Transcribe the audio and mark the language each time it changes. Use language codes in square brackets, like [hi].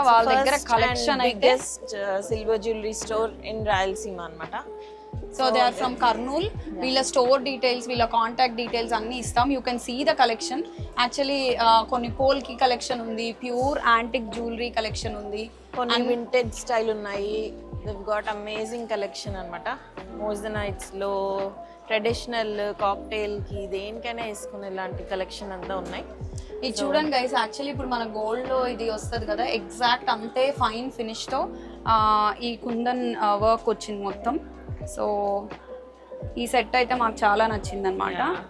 [te] వాళ్ళ దగ్గర కలెక్షన్ అయితే [en] silver jewellery store in Rayalaseema [te] అన్నమాట. [en] So they are from Kurnool. [te] వీళ్ళ స్టోర్ డీటెయిల్స్, వీళ్ళ కాంటాక్ట్ డీటెయిల్స్ అన్నీ ఇస్తాం. [en] You can see the collection. [te] Actually కొన్ని పోల్కి కలెక్షన్ ఉంది, ప్యూర్ యాంటిక్ జ్యువెలరీ కలెక్షన్ ఉంది, కొన్ని వింటేజ్ స్టైల్ ఉన్నాయి. [en] they've got amazing collection [te] అన్నమాట. మోజనైట్స్లో ట్రెడిషనల్ కాక్టైల్కి దేనికైనా వేసుకునే ఇలాంటి కలెక్షన్ అంతా ఉన్నాయి. ఇది చూడండి గైస్, యాక్చువల్లీ ఇప్పుడు మన గోల్డ్లో ఇది వస్తుంది కదా, ఎగ్జాక్ట్ అంతే ఫైన్ ఫినిష్తో ఈ కుందన్ వర్క్ వచ్చింది మొత్తం. సో ఈ సెట్ అయితే మాకు చాలా నచ్చింది అనమాట.